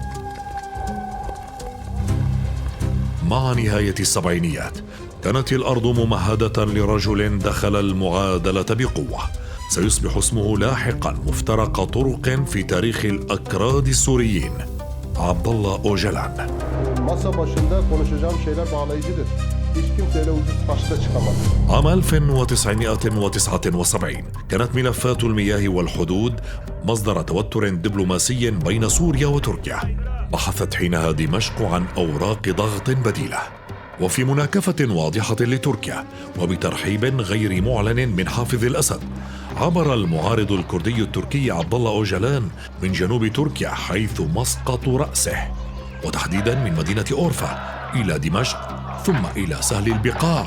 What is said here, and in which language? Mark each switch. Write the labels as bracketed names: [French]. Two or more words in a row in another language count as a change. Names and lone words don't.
[Arabic] مع نهاية السبعينيات كانت الأرض ممهدة لرجل دخل المعادلة بقوة، سيصبح اسمه لاحقا مفترق طرق في تاريخ الأكراد السوريين، عبد الله أوجلان. [Turkish] Masa başında konuşacağım şeyler bağlayıcıdır. Hiç kimseyle ucuz başta çıkamaz. [Arabic] عام 1979 كانت ملفات المياه والحدود مصدر توتر دبلوماسي بين سوريا وتركيا. بحثت حينها دمشق عن أوراق ضغط بديلة، وفي مناكفة واضحة لتركيا وبترحيب غير معلن من حافظ الأسد، عبر المعارض الكردي التركي عبد الله أوجلان من جنوب تركيا حيث مسقط رأسه، وتحديدا من مدينة أورفا إلى دمشق ثم إلى سهل البقاع.